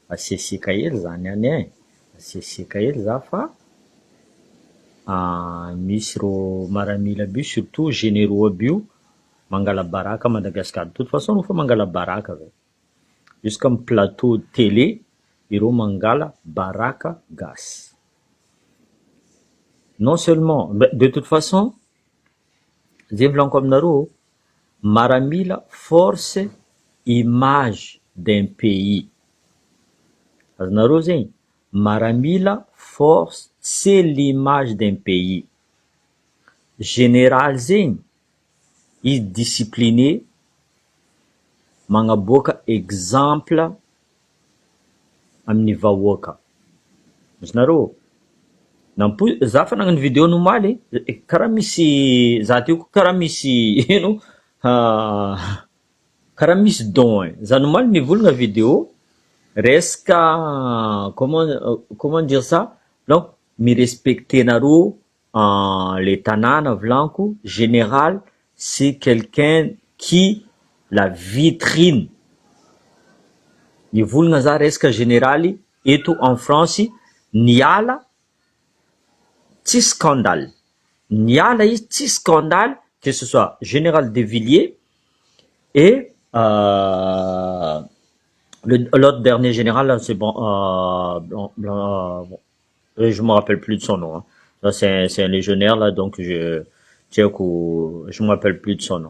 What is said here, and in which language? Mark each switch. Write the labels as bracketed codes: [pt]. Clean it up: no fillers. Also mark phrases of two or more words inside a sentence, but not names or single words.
[mg] Asiasika hely zany any e. Asiasika hely za fa misy ro maramila aby io, [fr] surtout généraux [mg] aby io mangala baraka Madagascar. [fr] De toute façon [mg] refa mangala baraka ve. Jusqu'à am [fr] plateau télé [mg] ireo mangala baraka gasy. [fr] Non seulement, de toute façon, [mg] zay volaniko aminareo, maramila [fr] force image d'un pays. [mg] Azonareo zegny, maramila force, [fr] c'est l'image d'un pays. [mg] Général zegny, izy discipliné, magnaboaka exemple amin'ny vahoaka. Azonareo, za fa nagnano vidéo nomaly, karaha misy, za teo karaha misy, ino, karaha misy don. Za nomaly nivolagna vidéo, resaka, [fr] comment dire ça? [mg] Donc, mi respecter nareo, les tanana volaniko, [fr] général, c'est quelqu'un qui la vitrine. [mg] Nivolagna za resaka généraly, eto [fr] en France, [mg] niala, tsy scandale. Niala izy tsy scandale, [fr] que ce soit Général de Villiers et l'autre dernier général, c'est bon, je me rappelle plus de son nom. Hein. Ça, c'est un légionnaire, là, donc je me rappelle plus de son nom.